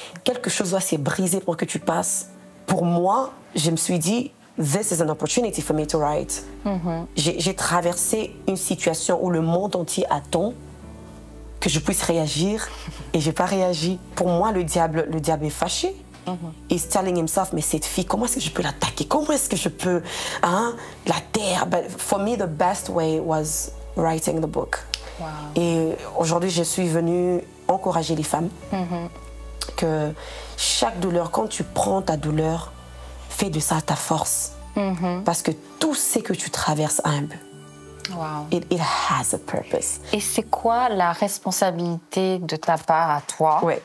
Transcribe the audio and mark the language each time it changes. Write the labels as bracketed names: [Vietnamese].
[French] Quelque chose doit se briser pour que tu passes. Pour moi, je me suis dit, [English] this is an opportunity for me to write. [French] J'ai traversé une situation où le monde entier attend que je puisse réagir et je n'ai pas réagi. Pour moi, le diable est fâché. [English] He's telling himself, [French] mais cette fille, comment est-ce que je peux l'attaquer? Comment est-ce que je peux la taire? [English] But for me, the best way was writing the book. [French] Et aujourd'hui, je suis venue encourager les femmes que chaque douleur, quand tu prends ta douleur, fais de ça ta force. Parce que tout ce que tu traverses a un but. [English] It has a purpose. [French] Et c'est quoi la responsabilité de ta part à toi?